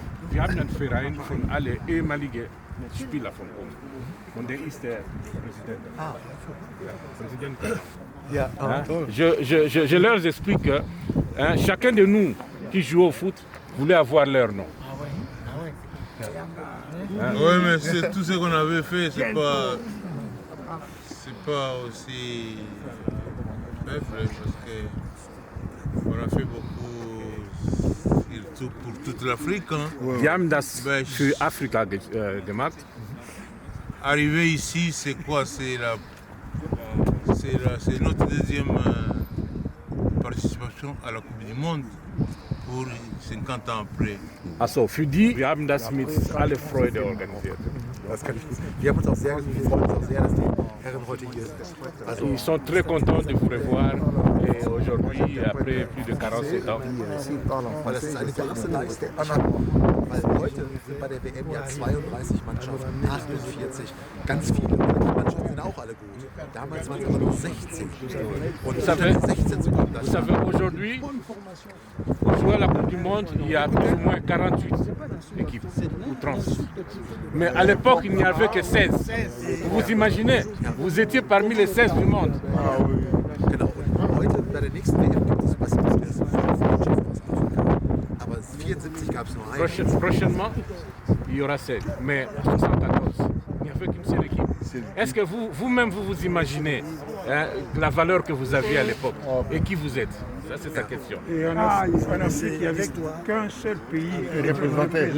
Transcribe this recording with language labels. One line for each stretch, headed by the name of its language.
German: Wir haben einen Verein von alle ehemaligen Spieler von uns. Und der ist der Präsident.
French: Je leur explique que chacun de nous qui joue au foot voulait avoir leur nom. Oui, mais c'est tout ce qu'on avait fait, c'est pas aussi faible parce qu'on a fait beaucoup surtout pour toute l'Afrique. Hein.
German: Wir haben das für Afrika gemacht.
French: Arriver ici, c'est quoi? C'est notre deuxième participation à la Coupe du Monde pour 50 ans après.
German: Achso, für die, wir haben das mit aller Freude organisiert. Das kann ich nicht. Wir haben uns auch sehr, wir freuen uns auch sehr, dass die Herren heute hier sind. Also,
French: Ils sont très contents de vous revoir et aujourd'hui, après plus de 47 ans.
German: weil das ist eine große Leistung. Weil heute sind bei der WM ja 32 Mannschaften, 48, ganz viele. Und die Mannschaften sind auch alle gut. Damals waren es aber nur 16. Und
French: Ça fait,
German: 16 zu kommen, das
French: vous savez, aujourd'hui, pour jouer à la Coupe du Monde, il y a plus ou moins 48 équipes, ou 30. Mais à l'époque, il n'y avait que 16. Vous vous imaginez, vous étiez parmi les 16 du monde.
German: Genau. Und heute bei der nächsten WM gibt es, was ist das, 5 Mannschaften aus Afrika. Aber 74 gab es nur eine.
French: Prochainement, il y aura 16. Mais en 1914, il n'y avait qu'une seule équipe. Est-ce que vous-même, vous imaginez hein, la valeur que vous aviez à l'époque et qui vous êtes. Ça, c'est sa question. Et en Afrique, il n'y avait qu'un seul pays représenté.